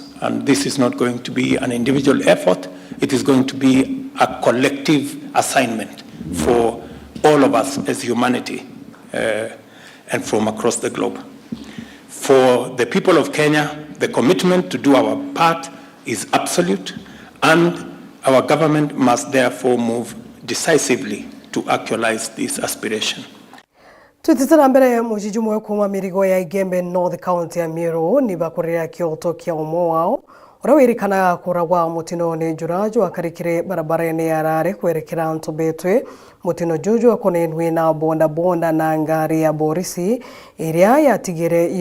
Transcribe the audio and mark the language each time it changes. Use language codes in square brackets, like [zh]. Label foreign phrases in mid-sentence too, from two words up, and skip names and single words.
[en] And this is not going to be an individual effort. It is going to be a collective assignment for all of us as humanity and from across the globe. For the people of Kenya, the commitment to do our part is absolute, and our government must therefore move decisively to actualize this aspiration. [mer] Tutitana mbere mujiji mwe kuma mirigo ya Igembe North County ya Meru ni bakurira kioto kia umo wao urawirikana kuragwa mutino ni jurajo akarikire barabara ya rare kwerekera Ntobetwe mutino jojo akonenwe na bonda na ngari ya borisi iria yatigire